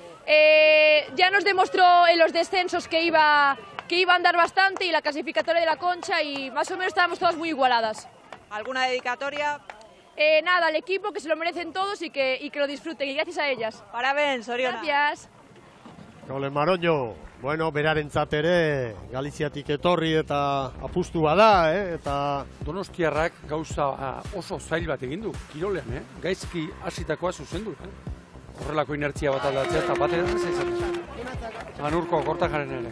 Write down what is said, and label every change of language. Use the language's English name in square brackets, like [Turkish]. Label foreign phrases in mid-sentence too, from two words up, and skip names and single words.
[Spanish] Ya nos demostró en los descensos que iba a andar bastante y la clasificatoria de la Concha y más o menos estábamos todas muy igualadas. ¿Alguna dedicatoria? Nada, al equipo, que se lo merecen todos y que lo disfruten y gracias a ellas. [Portuguese] Parabéns, Oriona. [Spanish] Gracias. [Basque] Nicole Maroño, bueno, berarentzat ere Galiziatik etorri eta apustua da, eta Donostiarrak gauza oso zail bat egin du, kirolean, gaizki hasitakoa zuzendu. Horrelako inertzia bat aldatzea, eta batean ez izan. Anurko Kortajaren ere.